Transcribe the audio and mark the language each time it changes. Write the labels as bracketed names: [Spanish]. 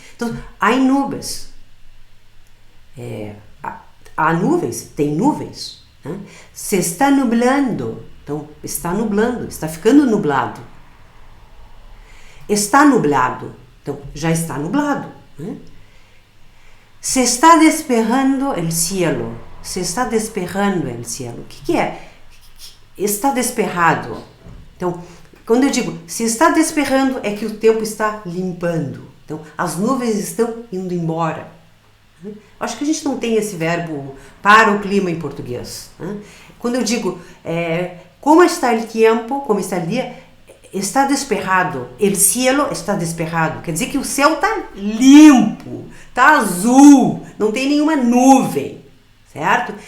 [Spanish] Então, há nubes. [Portuguese] Há nuvens, tem nuvens. Né? [Spanish] Se está nublando, [Portuguese] então está nublando, está ficando nublado. Está nublado, então já está nublado. Né? [Spanish] Se está despejando el cielo. Se está despejando el cielo. O que é? Está despejado. [Portuguese] Então, quando eu digo [Spanish] se está despejando, [Portuguese] é que o tempo está limpando. Então, as nuvens estão indo embora. Acho que a gente não tem esse verbo para o clima em português. Quando eu digo [Spanish] como está el tiempo, [Portuguese] como está o dia, está despejado, [Spanish] el cielo está despejado, [Portuguese] quer dizer que o céu está limpo, está azul, não tem nenhuma nuvem, certo?